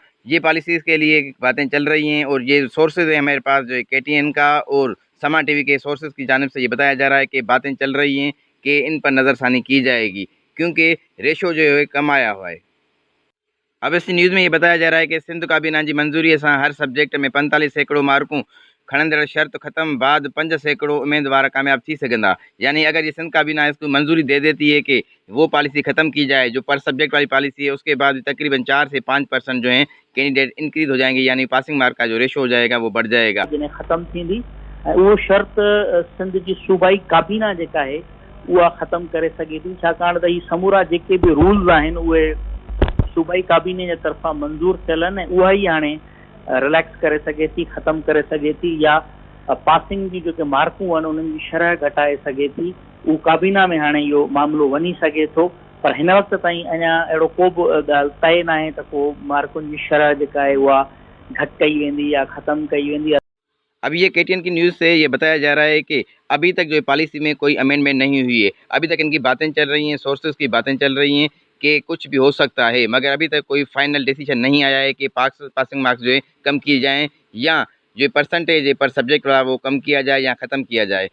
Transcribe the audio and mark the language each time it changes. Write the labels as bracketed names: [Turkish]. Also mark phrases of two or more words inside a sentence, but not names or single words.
[Urdu] یہ پالیسیز کے لیے باتیں چل رہی ہیں اور یہ سورسز ہے ہمارے پاس جو ہے کے ٹی این کا اور سما ٹی وی کے سورسز کی جانب سے یہ بتایا جا رہا ہے کہ باتیں چل رہی ہیں کہ ان پر نظرثانی کی جائے گی، کیونکہ ریشو جو ہے کم آیا ہوا ہے. اب اس نیوز میں یہ بتایا جا رہا ہے کہ [Sindhi] सिंध काबीना जी मंजूरी सां हर सब्जेक्ट में 45 सैकड़ों मार्कूं खणंदड़ शर्त ख़त्म बाद 5 सैकड़ों उम्मीदवार कामयाब थी सघंदा। [Urdu] یعنی اگر یہ سندھ کابینہ اس کو منظوری دے دیتی ہے کہ وہ پالیسی ختم کی جائے جو [English] per subject [Urdu] والی پالیسی ہے، اس کے بعد تقریباً 4 سے 5% جو ہیں [English] candidate increase [Urdu] ہو جائیں گے، یعنی [English] passing mark [Urdu] کا جو ریشو ہو جائے گا وہ بڑھ جائے گا. [Sindhi] जॾहिं ख़तमु थींदी ऐं उहो शर्त सिंध जी सूबाई काबीना जेका आहे उहा ख़तमु करे सघे थी, छाकाणि त ही समूरा जेके बि रूल्स आहिनि उहे सूबाई काबीने जे तरफ़ां मंज़ूर थियल आहिनि ऐं उहा ई हाणे रिलैक्स करे सघे थी, ख़तमु करे सघे थी, या पासिंग जी जेके मार्कूं आहिनि उन्हनि जी शरह घटाए सघे थी। उहो काबीना में हाणे इहो मामिलो वञी सघे थो, पर हिन वक़्त ताईं अञा अहिड़ो को बि ॻाल्हि तइ न आहे त को मार्कुनि जी शरह जेका आहे उहा घटि कई वेंदी या ख़तमु कई वेंदी। [Urdu] اب یہ کے ٹی این کی نیوز سے یہ بتایا جا رہا ہے کہ ابھی تک جو ہے پالیسی میں کوئی امینڈمنٹ نہیں ہوئی ہے. ابھی تک ان کی باتیں چل رہی ہیں، سورسز کی باتیں چل رہی ہیں کہ کچھ بھی ہو سکتا ہے، مگر ابھی تک کوئی [English] final decision [Urdu] نہیں آیا ہے کہ [English] passing marks [Urdu] جو ہے کم کیے جائیں یا جو پرسنٹیج ہے [English] per subject [Urdu] والا وہ کم کیا جائے یا ختم کیا جائے.